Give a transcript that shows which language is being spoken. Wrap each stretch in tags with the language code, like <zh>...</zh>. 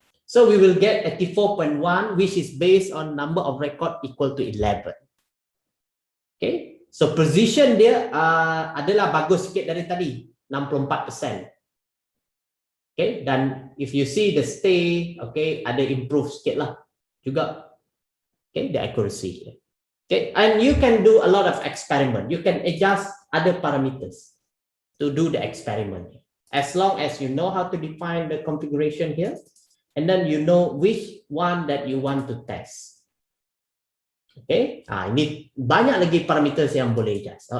<en>So we will get 84.1, which is based on number of record equal to 11.</en> <ms>Okay, so position dia adalah bagus sikit dari tadi, 64%. Okay, dan</ms> <en>if you see the stay,</en> <ms>okay, ada improve sikit lah juga.</ms> <en>Okay, the accuracy here. Okay, and you can do a lot of experiment. You can adjust other parameters to do the experiment. As long as you know how to define the configuration here, and then you know which one that you want to test.</en> <ms>Okay, ini banyak lagi parameters yang boleh adjust.</ms>